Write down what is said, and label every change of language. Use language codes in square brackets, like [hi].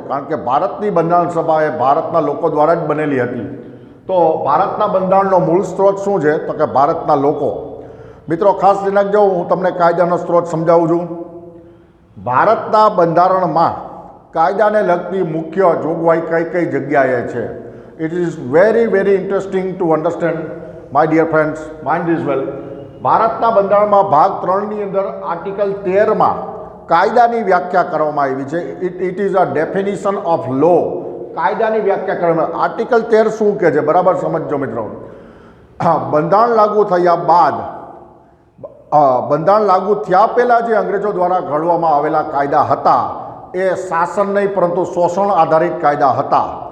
[gu] કારણ કે ભારતની બંધારણ સભા એ ભારતના લોકો દ્વારા જ બનેલી હતી. તો ભારતના બંધારણનો મૂળ સ્ત્રોત શું છે, તો કે ભારતના લોકો. મિત્રો, ખાસ ધ્યાન રાખજો, હું તમને કાયદાનો સ્ત્રોત સમજાવું છું. ભારતના બંધારણમાં કાયદાને લગતી મુખ્ય જોગવાઈ કઈ કઈ જગ્યાએ છે. [en] It is very interesting to understand, my dear friends, mind as well. [gu] ભારતના બંધારણમાં ભાગ 3ની અંદર આર્ટિકલ 13માં કાયદાની વ્યાખ્યા કરવામાં આવી છે. It is a definition of લો. કાયદાની વ્યાખ્યા કરવામાં. આર્ટિકલ 13 શું કહે છે, બરાબર સમજો મિત્રો. બંધારણ લાગુ થયા બાદ, બંધારણ લાગુ થયા પહેલાં જે અંગ્રેજો દ્વારા ઘડવામાં આવેલા કાયદા હતા એ શાસન નહીં પરંતુ શોષણ આધારિત કાયદા હતા.